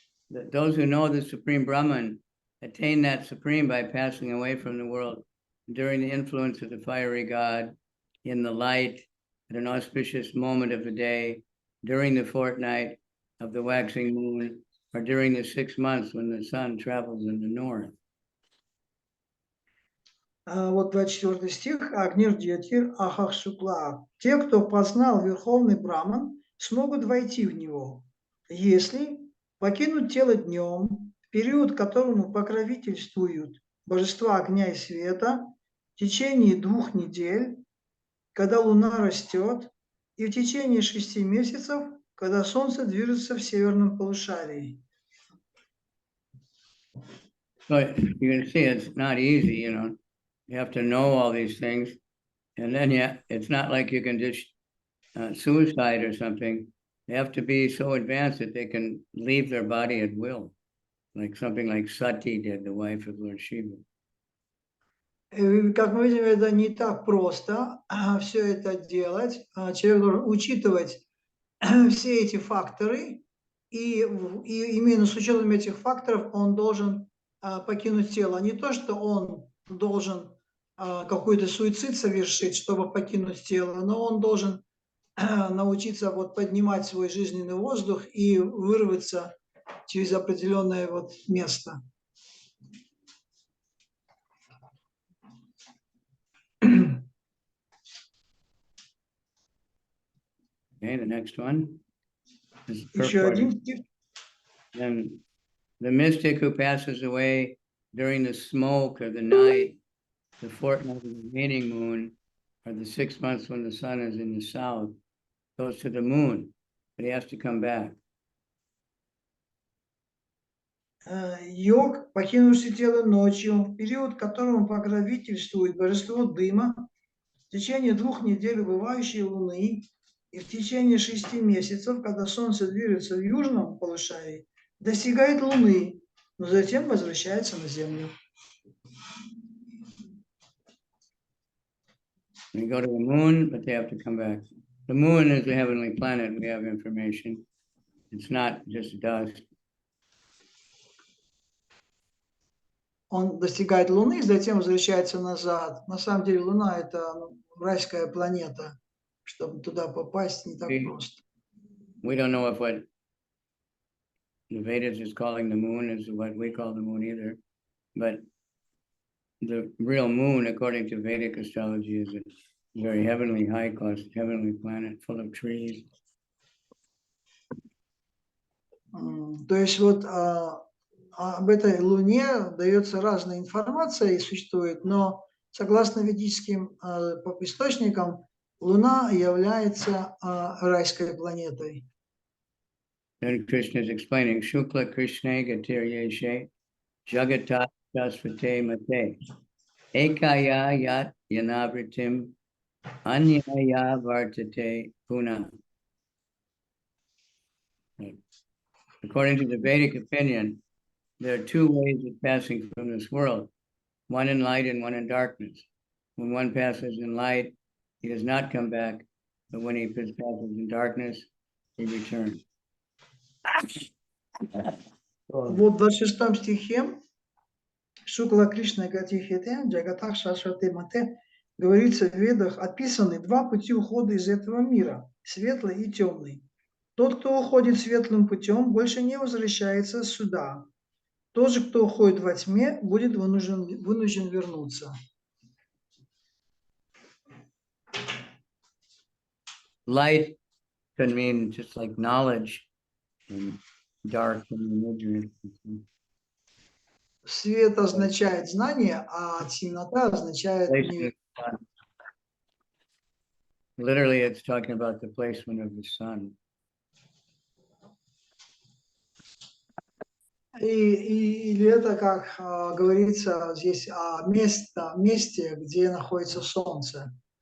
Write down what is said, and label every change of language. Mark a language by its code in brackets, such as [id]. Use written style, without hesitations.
[en] Those who know the Supreme Brahman attain that Supreme by passing away from the world during the influence of the fiery God, in the light, at an auspicious moment of the day, during the fortnight of the waxing moon, or during the 6 months when the sun travels in the north. [ru] Вот 24 стих. [sa] Агнир Дьятир Ахах Шукла. [ru] Те, кто познал Верховный Браман, смогут войти в него, если покинуть тело днем, в период, которому покровительствуют божества огня и света, в течение 2 недель, когда луна растет, и в течение 6 месяцев, когда солнце движется в северном полушарии. [en] So you can see it's not easy, you have to know all these things. And then, it's not like you can just suicide or something. They have to be so advanced that they can leave their body at will. Like something like Sati did, the wife of Lord Shiva. [ru] Как мы видим, это не так просто все это делать. Человек должен учитывать все эти факторы, и именно с учетом этих факторов он должен покинуть тело. Не то, что он должен какой-то суицид совершить, чтобы покинуть тело, но он должен научиться поднимать свой жизненный воздух и вырваться через определенное вот место. [en] Okay, the next one is [ru] Еще [en] purport. [ru] один стих. [en] Then the mystic who passes away during the smoke of the night, the fortnight of the waning moon, or the 6 months when the sun is in the south, goes to the moon, but he has to come back. [ru] Йог, покинувший тело ночью, в период, которому покровительствует божество дыма, в течение 2 недель убывающей луны и в течение 6 месяцев, когда солнце движется в южном полушарии, достигает луны, но затем возвращается на землю. [en] They go to the moon, but they have to come back. The moon is a heavenly planet, we have information. It's not just dust. [ru] Он достигает Луны, затем возвращается назад. На самом деле Луна – это райская планета. Чтобы туда попасть, не так просто. [en] We don't know if what the Vedas is calling the moon is what we call the moon either. But the real moon, according to Vedic astrology, is a very heavenly, high-cost, heavenly planet full of trees. [ru] То есть вот об этой Луне дается разная информация и существует, но согласно ведическим источникам, Луна является райской планетой. [en] Then Krishna is explaining, [sa] Shukla Krishna Gatir Yeshe Jagata Jasvate Mate Ekaya Yat Yanavritim Anyaya Vartate Puna. [en] According to the Vedic opinion, there are 2 ways of passing from this world, one in light and one in darkness. When one passes in light, he does not come back, but when he passes in darkness, he returns. [ru] Вот в 26 стихе [sa] Шукла Кришна Гатихете Джагатах Шашвате Мате [ru] говорится в Ведах, описаны 2 пути ухода из этого мира, светлый и темный. Тот, кто уходит светлым путем, больше не возвращается сюда. Тот же, кто уходит во тьме, будет вынужден вернуться. [en] Light can mean just like knowledge, and dark can mean ignorance. [ru] Свет означает знание, а темнота означает неверие. [en] Literally, it's talking about the placement of the sun. [ru] Или это, как говорится здесь, о месте, где находится солнце.